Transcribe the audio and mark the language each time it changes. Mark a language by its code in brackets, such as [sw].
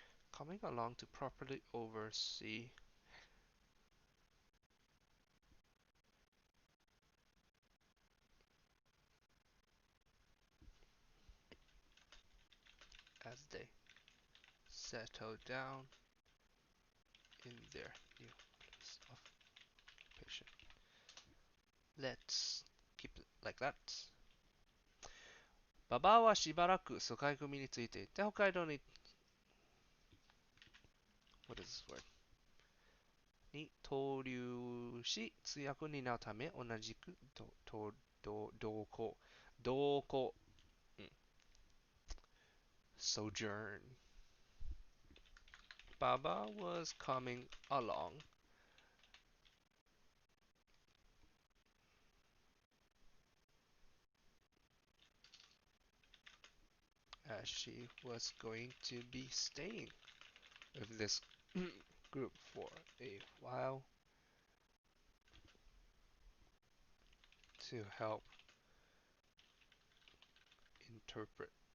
[en] Coming along to properly oversee as they settle down in their new place of occupation. Let's keep it like that. [ja] ババアはしばらく疎開組についていて北海道に [en] What is this word? [ja] に投留し通訳を担うため同じく同行、sojourn. [en] Baba was coming along as she was going to be staying with this group for a while to help interpret